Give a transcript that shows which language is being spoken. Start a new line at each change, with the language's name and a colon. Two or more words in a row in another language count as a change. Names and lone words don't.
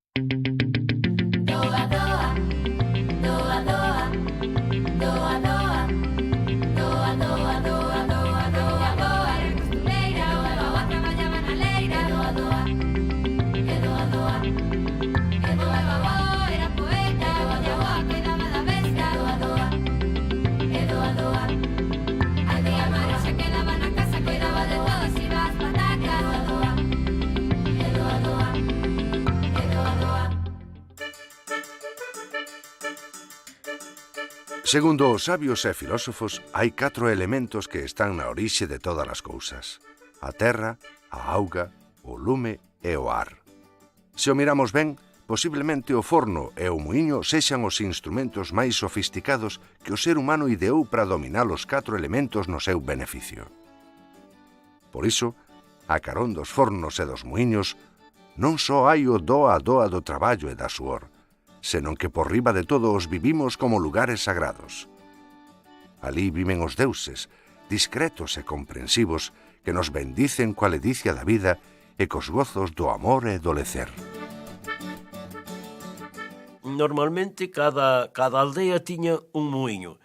Galician: Doa, doa, doa, doa, doa, doa, doa, doa, doa, doa, doa, doa, era costureira, o doa traballaba na leira, doa, doa, e doa, doa, e doa, doa, era poeta, o doa cuidaba da besta, doa, doa, e doa, doa, a tía Mari se quedaba na casa, cuidaba de todos, iba ás patacas, doa, doa, e doa, doa, e doa, doa. Segundo os sabios e filósofos, hai 4 elementos que están na orixe de todas as cousas: a terra, a auga, o lume e o ar. Se o miramos ben, posiblemente o forno e o muiño sexan os instrumentos máis sofisticados que o ser humano ideou para dominar os 4 elementos no seu beneficio. Por iso, a carón dos fornos e dos muiños, non só hai o doa a doa do traballo e da suor, senón que por riba de todo os vivimos como lugares sagrados. Alí viven os deuses, discretos e comprensivos, que nos bendicen coa ledicia da vida e cos gozos do amor e do lecer. Normalmente cada aldea tiña un muiño.